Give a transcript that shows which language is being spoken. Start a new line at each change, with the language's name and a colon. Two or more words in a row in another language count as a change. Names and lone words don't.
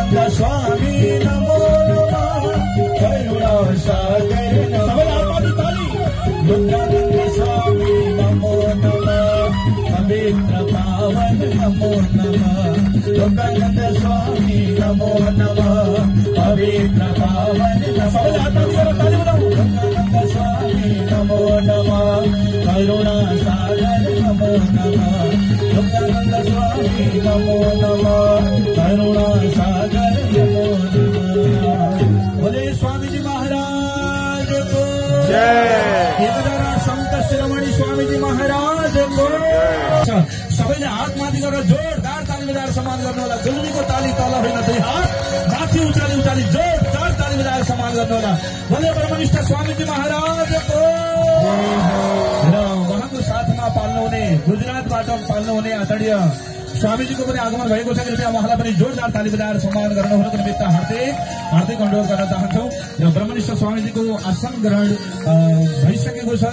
Sanskrit: स्वामी नमो नमः करुणा सागर लोकानंद स्वामी नमो नमः पवित्र पावन नमो नमः लोकानंद स्वामी नमो नमः पवित्र पावन लोकानंद स्वामी नमो नमः करुणा सागर नमो नमः लोकानंद स्वामी नमो नमः करुणा सागर नमो नमः।
Hindi: बोले स्वामी जी महाराज को जय। संत शिरोमणि स्वामी जी महाराज को।
Nepali: सबैले हात माथि गरेर जोरदार ताली बजाएर सम्मान गर्नु होला। गुरुजीको ताली तल होइन, दुई हात माथि उचाली उचाली जोरदार ताली बजाएर सम्मान गर्नु होला।
Hindi: बोले ब्रह्मनिष्ठ स्वामी जी महाराज को।
Nepali: र उहाँको साथमा पाल्नुहुने गुजरातबाट पाल्नुहुने आदरणीय स्वामीजीको पनि आगमन भएको छ। कृपया उहाँलाई पनि जोरदार ताली बजाएर सम्मान गर्नुहुनको निमित्त हार्दिक अनुरोध गर्न चाहन्छौँ। र ब्रह्मनिष्ठ स्वामीजीको आसन ग्रहण भइसकेको छ।